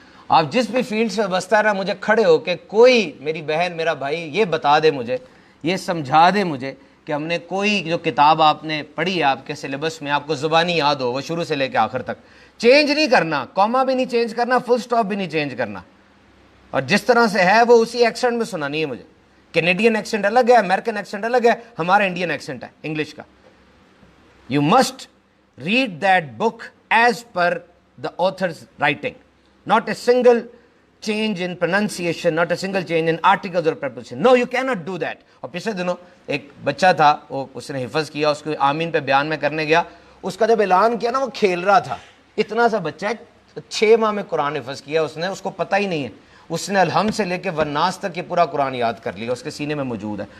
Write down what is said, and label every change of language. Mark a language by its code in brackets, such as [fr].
[hi] आप जिस भी फील्ड से बसता है ना, मुझे खड़े हो के कोई, मेरी बहन, मेरा भाई, ये बता दे मुझे, ये समझा दे मुझे कि हमने कोई जो किताब आपने पढ़ी है आपके सिलेबस में, आपको ज़ुबानी याद हो, वो शुरू से लेकर आखिर तक चेंज नहीं करना, कॉमा भी नहीं चेंज करना, फुल स्टॉप भी नहीं चेंज करना, और जिस तरह से है वो उसी एक्सेंट में सुनानी है मुझे. कैनेडियन एक्सेंट अलग है, अमेरिकन एक्सेंट अलग है, हमारा इंडियन एक्सेंट है इंग्लिश का. [en] You must read that book as per the author's writing. Not a single change in pronunciation, not a single change in articles or preposition. No, you cannot do that. [hi] और पिछले दिनों एक बच्चा था, वो उसने हिफज किया, उसको आमीन पे बयान में करने गया. उसका जब ऐलान किया ना, वो खेल रहा था. इतना सा बच्चा है, 6 माह में कुरान हिफज किया उसने, उसको पता ही नहीं है. उसने अलहम्द से लेके वन्नास तक ये पूरा कुरान याद कर लिया, उसके सीने में मौजूद है.